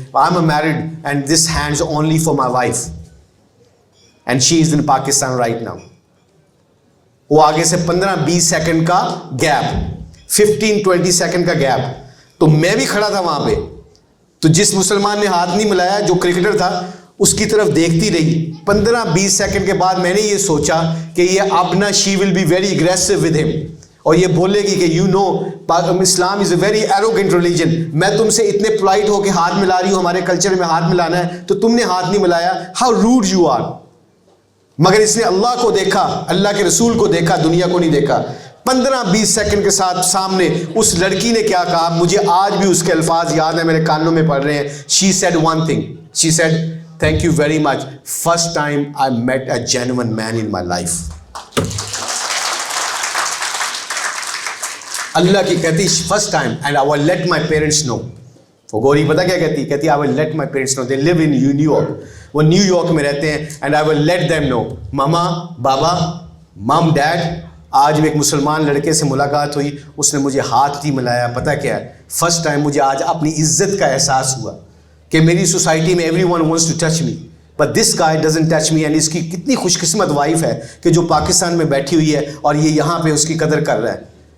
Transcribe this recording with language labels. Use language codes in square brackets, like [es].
[en] I'm a married and this hand's only for my wife. And she is in Pakistan right now. [ur] وہ آگے سے 15-20 second کا gap, 15-20 second کا gap. تو میں بھی کھڑا تھا وہاں پہ. تو جس مسلمان نے ہاتھ نہیں ملایا، جو کرکٹر تھا، اس کی طرف دیکھتی رہی. 15-20 سیکنڈ کے بعد میں نے یہ سوچا کہ یہ اب نا [en] she will be very aggressive with him, [ur] اور یہ بولے گی کہ [en] you know Islam is a very arrogant religion, [ur] میں تم سے اتنے پولائٹ ہو کے ہاتھ ملا رہی ہوں، ہمارے کلچر میں ہاتھ ملانا ہے، تو تم نے ہاتھ نہیں ملایا، [en] How rude you are. [ur] مگر اس نے اللہ کو دیکھا، اللہ کے رسول کو دیکھا، دنیا کو نہیں دیکھا. 15-20 سیکنڈ کے ساتھ سامنے اس لڑکی نے کیا کہا، مجھے آج بھی اس کے الفاظ یاد ہیں، میرے کانوں میں پڑ رہے ہیں. [en] She said one thing, she said thank you very much, first time I met a genuine man in my life. [ur] اللہ کی کہتی [en] first time and I will let my parents know. [ur] وہ گوری پتہ کیا کہتی [en] I will let my parents know, they live in New York. [ur] وہ new York میں رہتے ہیں. [en] and I will let them know. [ur] ماما، بابا، مام، ڈیڈ، آج میں ایک مسلمان لڑکے سے ملاقات ہوئی، اس نے مجھے ہاتھ نہیں ملایا. پتہ کیا ہے، [en] first time [ur] مجھے آج اپنی عزت کا احساس ہوا کہ میری سوسائٹی میں [en] everyone wants to touch me [ur] but this guy doesn't touch me. And اس کی کتنی خوش قسمت وائف ہے کہ جو پاکستان میں بیٹھی ہوئی ہے اور یہ یہاں پہ اس کی قدر کر رہا ہے.